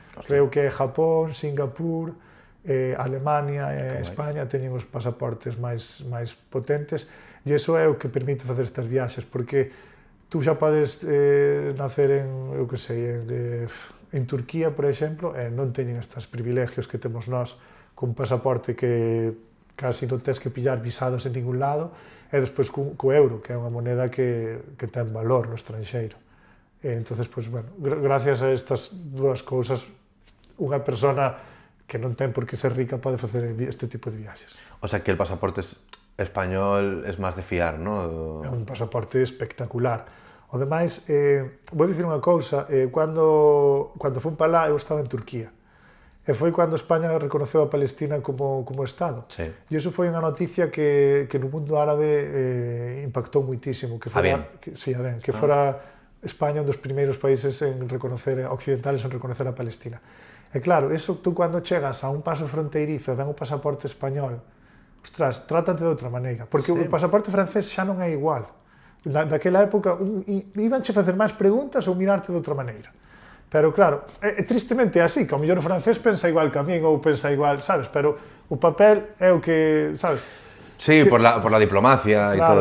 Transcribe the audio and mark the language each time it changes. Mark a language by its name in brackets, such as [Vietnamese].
[Galician] Creo que Japón, Singapur, Alemania e España teñen os pasaportes máis potentes e iso é o que permite facer estas viaxes, porque tú xa podes nacer en, eu que sei, en Turquía, por exemplo, e non teñen estes privilegios que temos nós con pasaporte que casi non tens que pillar visados en ningún lado, e despois co euro, que é unha moneda que ten valor no estranxeiro. Entonces, pues, bueno, gracias a estas dúas cousas, unha persona que non ten por que ser rica pode facer este tipo de viaxes. [Spanish] O sea que el pasaporte español es más de fiar, ¿no? [Galician] É un pasaporte espectacular. O demais, vou dicir unha cousa, cando fui para lá, eu estaba en Turquía. E foi cando España reconoceu a Palestina como Estado. Sí. E iso foi unha noticia que no mundo árabe impactou muitísimo. Que fora, que fora España un dos primeiros países occidentales en reconocer a Palestina. E claro, eso tú cando chegas a un paso fronteirizo e ven o pasaporte español, ostras, trátante de outra maneira. Porque o pasaporte francés xa non é igual. Daquela época, ibanche facer máis preguntas ou mirarte de outra maneira. Pero claro, tristemente é así, que ao mellor o francés pensa igual que a min ou pensa igual, sabes? Pero o papel é o que, sabes? [Spanish] Sí, por la diplomacia [Galician] e todo